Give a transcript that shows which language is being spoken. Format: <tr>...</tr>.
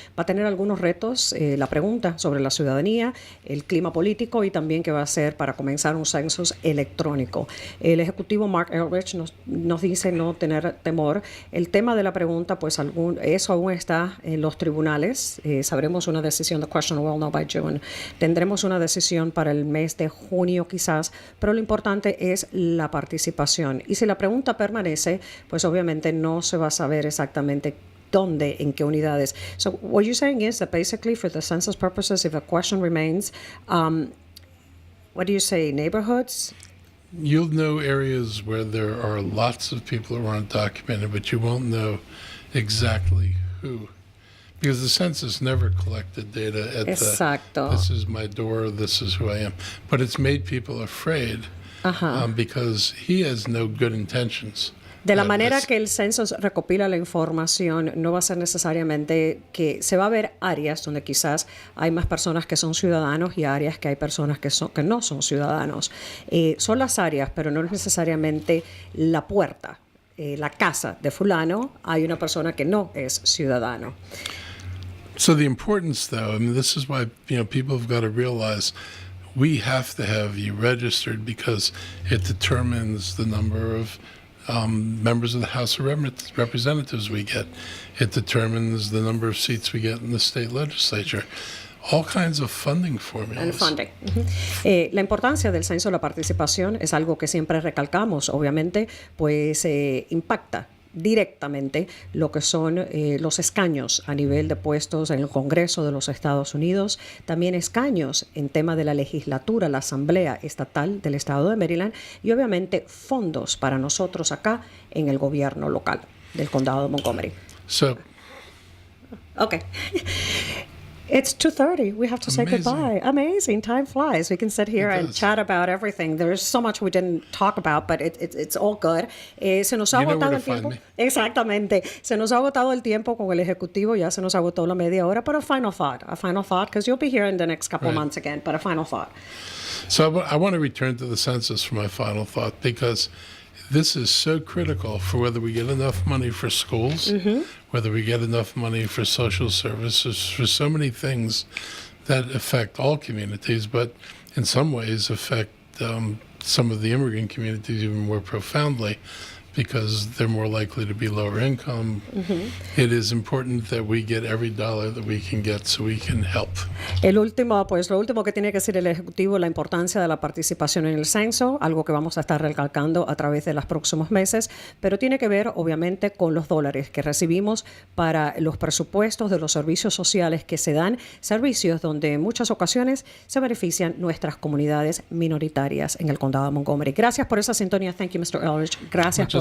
<es>Va a tener algunos retos, la pregunta sobre la ciudadanía, el clima político y también qué va a hacer para comenzar un censo electrónico. El ejecutivo Mark Ehrlich nos dice no tener temor. El tema de la pregunta, pues eso aún está en los tribunales. Sabremos una decisión,</es> <en>the question will know by June.</en> <es>Tendremos una decisión para el mes de junio quizás, pero lo importante es la participación. Y si la pregunta permanece, pues obviamente no se va a saber exactamente dónde, en qué unidades.</es> <en>So what you're saying is that basically for the census purposes, if a question remains, what do you say, neighborhoods? You'll know areas where there are lots of people who aren't documented, but you won't know exactly who. Because the census never collected data at</en> <es>Exacto.</es> <en>this is my door, this is who I am. But it's made people afraid. Because he has no good intentions.</en> <es>De la manera que el censo recopila la información, no va a ser necesariamente que se va a ver áreas donde quizás hay más personas que son ciudadanos y áreas que hay personas que no son ciudadanos. Son las áreas, pero no es necesariamente la puerta, la casa de fulano. Hay una persona que no es ciudadano.</es> <en>So the importance, though, this is why people have got to realize we have to have you registered because it determines the number of members of the House of Representatives we get. It determines the number of seats we get in the state legislature. All kinds of funding formulas. And funding.</en> <es>La importancia del censo, la participación, es algo que siempre recalcamos. Obviamente, pues impacta directamente lo que son los escaños a nivel de puestos en el Congreso de los Estados Unidos, también escaños en tema de la legislatura, la Asamblea Estatal del Estado de Maryland y obviamente fondos para nosotros acá en el gobierno local del Condado de Montgomery.</es> <en>Okay. It's 2:30. We have to say goodbye. Amazing. Time flies. We can sit here and chat about everything. There's so much we didn't talk about, but it's all good.</en> <es>Se nos ha agotado el tiempo. Exactamente. Se nos ha agotado el tiempo con el ejecutivo. Ya se nos agotó la media hora.</es> <en>But a final thought, because you'll be here in the next couple of months again. But a final thought. So I want to return to the census for my final thought because this is so critical for whether we get enough money for schools, whether we get enough money for social services, for so many things that affect all communities, but in some ways affect some of the immigrant communities even more profoundly because they're more likely to be lower income. It is important that we get every dollar that we can get so we can help.</en> <es>Lo último que tiene que decir el Ejecutivo, la importancia de la participación en el censo, algo que vamos a estar recalcando a través de los próximos meses, pero tiene que ver obviamente con los dólares que recibimos para los presupuestos de los servicios sociales que se dan, servicios donde en muchas ocasiones se benefician nuestras comunidades minoritarias en el condado de Montgomery. Gracias por esa sintonía.</es> <en>Thank you, Mr. Ehrlich.</en> <es>Gracias por</es>